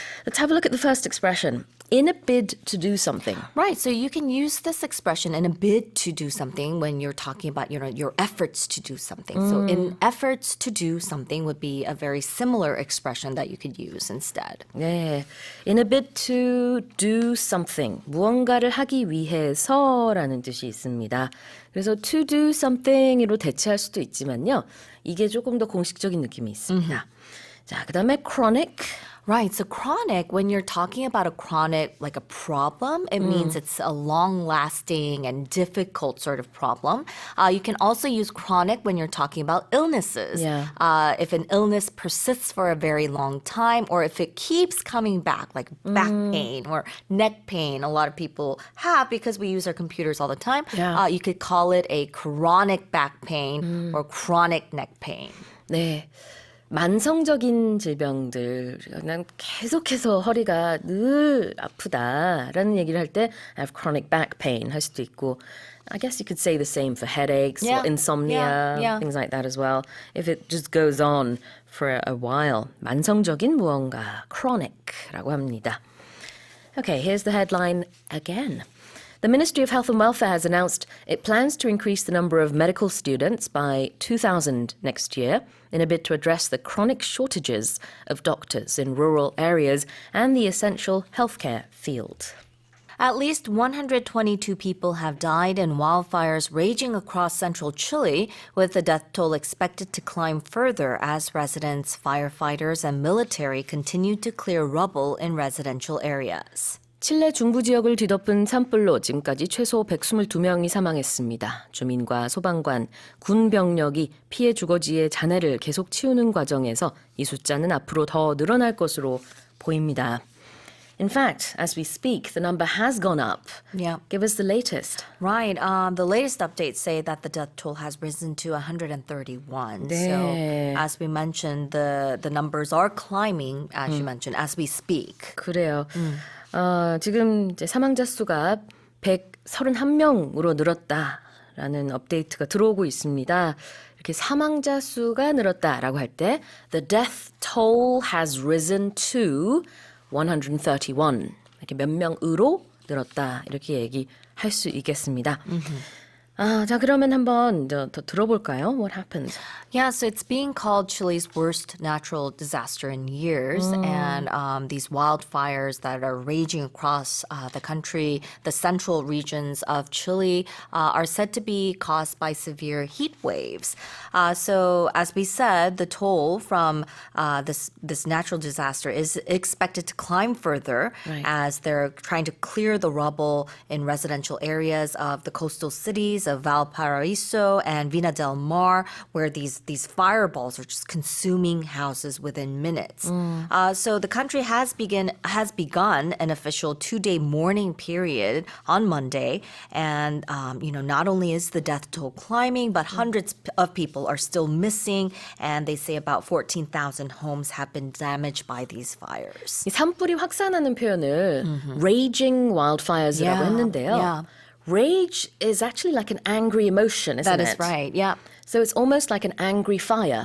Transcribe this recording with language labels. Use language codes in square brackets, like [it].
[en] Let's have a look at the first expression. In a bid to do something. Right. So you can use this expression in a bid to do something when you're talking about, your efforts to do something. So in efforts to do something would be a very similar expression that you could use instead. 네. In a bid to do something. [ko] 무언가를 하기 위해서라는 뜻이 있습니다. 그래서 [en] to do something [ko] 으로 대체할 수도 있지만요. 이게 조금 더 공식적인 느낌이 있습니다. 자, 그다음에 chronic. [en] Right. So chronic, when you're talking about a chronic, like a problem, it means it's a long-lasting and difficult sort of problem. You can also use chronic when you're talking about illnesses. Yeah. If an illness persists for a very long time or if it keeps coming back, like back pain or neck pain, a lot of people have because we use our computers all the time. Yeah. You could call it a chronic back pain or chronic neck pain. [ko] 네. 만성적인 질병들, 그냥 계속해서 허리가 늘 아프다라는 얘기를 할 때 [en] I have chronic back pain [ko] 할 수도 있고 [en] I guess you could say the same for headaches or insomnia, things like that as well. If it just goes on for a while. [ko] 만성적인 무언가, chronic라고 합니다. [en] Okay, here's the headline again. The Ministry of Health and Welfare has announced it plans to increase the number of medical students by 2,000 next year in a bid to address the chronic shortages of doctors in rural areas and the essential healthcare field. At least 122 people have died in wildfires raging across central Chile, with the death toll expected to climb further as residents, firefighters, and military continue to clear rubble in residential areas. [ko] 칠레 중부 지역을 뒤덮은 산불로 지금까지 최소 122명이 사망했습니다. 주민과 소방관, 군 병력이 피해 주거지의 잔해를 계속 치우는 과정에서 이 숫자는 앞으로 더 늘어날 것으로 보입니다. [en] In fact, as we speak, the number has gone up. Yeah. Give us the latest. Right. The latest updates say that the death toll has risen to 131. [ko] 네. [en] So, as we mentioned, the numbers are climbing, as you mentioned, as we speak. [ko] 그래요. 지금 이제 사망자 수가 131명으로 늘었다라는 업데이트가 들어오고 있습니다. 이렇게 사망자 수가 늘었다라고 할 때 [en] the death toll has risen to 131. [ko] 이렇게 몇 명으로 늘었다. 이렇게 얘기할 수 있겠습니다. 자, 그러면 한번 더 들어볼까요? [en] What happened? Yeah, so it's being called Chile's worst natural disaster in years. And these wildfires that are raging across the country, the central regions of Chile, are said to be caused by severe heat waves. So as we said, the toll from this natural disaster is expected to climb further as they're trying to clear the rubble in residential areas of the coastal cities of Valparaiso and Vina del Mar, where these fireballs are just consuming houses within minutes. So the country has begun an official 2-day mourning period on Monday, and not only is the death toll climbing, but hundreds of people are still missing, and they say about 14,000 homes have been damaged by these fires. [ko] 이 산불이 확산하는 표현을 [en] raging wildfires [ko] 라고 했는데요. [en] Yeah. Rage is actually like an angry emotion, isn't That it? is right. Yeah. So it's almost like an angry fire.